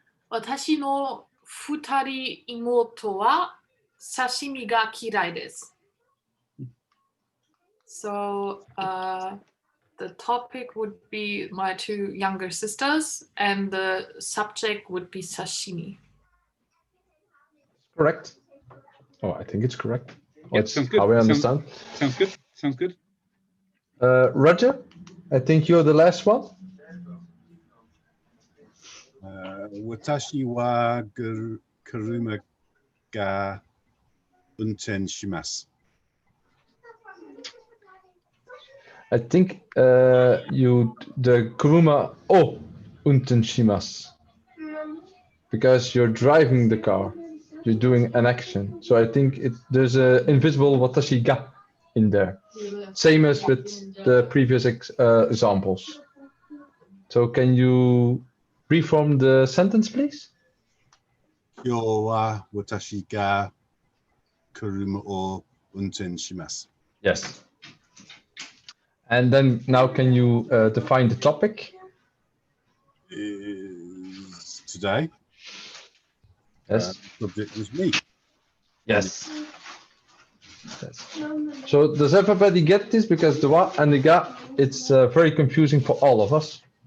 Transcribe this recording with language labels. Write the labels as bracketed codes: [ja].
[ja] 私の二人妹は刺身が嫌いです。 [en] So, the topic would be my two younger sisters, and the subject would be sashimi. Correct. Oh, I think it's correct. Yep, That's sounds good. how I understand. Sounds good. Sounds good. Roger, I think you're the last one. [ja] 私は車が運転します。 [en] I think the [ja] kuruma untenshimasu. [en] Because you're driving the car. you're doing an action. So I think there's a invisible [ja] watashi ga [en] in there. Same as with the previous examples. So can you reform the sentence, please? [ja] 今日は私が車を運転します。 [en] Yes. And then now can you define the topic? Is today. Yes. Subject is me. Yes. Yes. So does everybody get this? Because the wa and the ga, it's very confusing for all of us.